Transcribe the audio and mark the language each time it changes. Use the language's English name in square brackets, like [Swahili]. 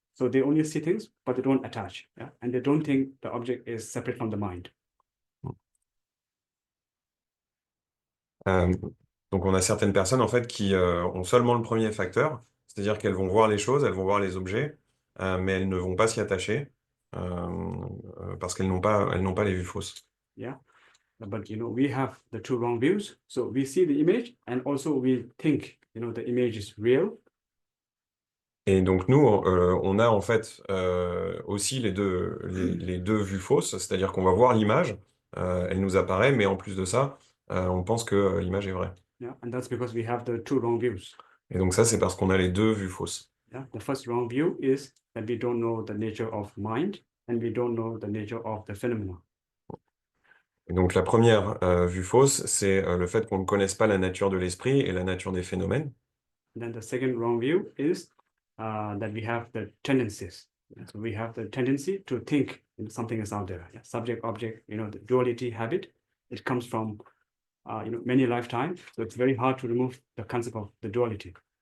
[English] So they only see things, but they don't attach, yeah, and they don't think the object is separate from the mind. [French] Donc on a certaines personnes en fait qui ont seulement le premier facteur, c'est-à-dire qu'elles vont voir les choses, elles vont voir les objets, mais elles ne vont pas s'y attacher parce qu'elles n'ont pas les vues fausses. [English] Yeah, but we have the two wrong views, so we see the image and also we think the image is real. [French] Et donc nous, on a en fait aussi les deux vues fausses, c'est-à-dire qu'on va voir l'image, elle nous apparaît, mais en plus de ça, on pense que l'image est vraie. [English] Yeah, and that's because we have the two wrong views. [French] Et donc ça, c'est parce qu'on a les deux vues fausses. [English] Yeah, the first wrong view is that we don't know the nature of mind and we don't know the nature of the phenomena. [French] Et donc la première vue fausse, c'est le fait qu'on ne connaisse pas la nature de l'esprit et la nature des phénomènes. [English] Then the second wrong view is that we have the tendencies. So we have the tendency to think something is out there. Yeah? Subject, object, the duality habit, it comes from many lifetimes. So it's very hard to remove the concept of the duality.